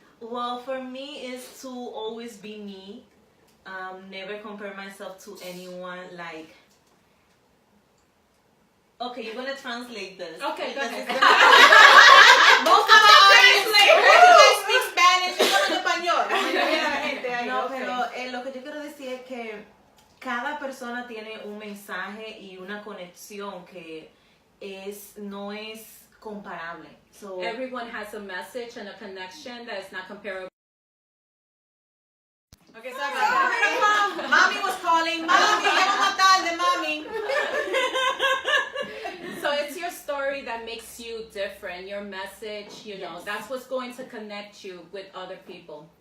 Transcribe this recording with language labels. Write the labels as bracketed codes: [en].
[en] Well, for me, is to always be me. Never compare myself to anyone. Like, okay, you're gonna translate this. Okay, go ahead. Most of our audience speak Spanish. [es] Yo hablo español. No, pero lo que yo quiero decir es que cada persona tiene un mensaje y una conexión que no es comparable. [en] So, Everyone has a message and a connection that is not comparable. Okay, sorry about that. Mommy was calling. Mommy, [es] llegamos tarde, [en] mommy. So it's your story that makes you different. Your message, that's what's going to connect you with other people.